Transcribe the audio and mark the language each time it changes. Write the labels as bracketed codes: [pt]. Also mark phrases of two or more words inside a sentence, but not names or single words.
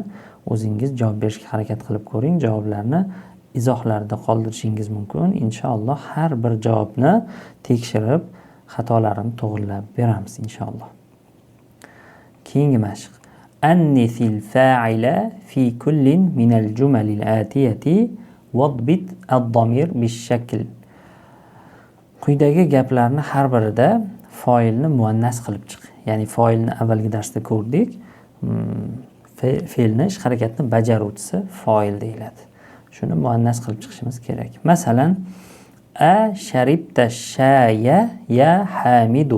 [uz] O'zingiz javob berishga harakat qilib ko'ring. Javoblarni izohlarda qoldirishingiz mumkin. Inshaalloh har bir javobni tekshirib, xatolarini to'g'rilab beramiz inshaalloh. Keyingi mashq. [ar] أنث الفاعل في كل من الجمل الآتية واضبط الضمير بالشكل. [uz] Quyidagi gaplarni har birida fa'ilni muannas qilib chiq. Ya'ni fa'ilni avvalgi darsda ko'rdik. Fe'lni, ish harakatni bajaruvchisi fa'il deyiladi. Shuni muannas qilib chiqishimiz kerak. Masalan, [ar] أشربت الشاي يا حامد.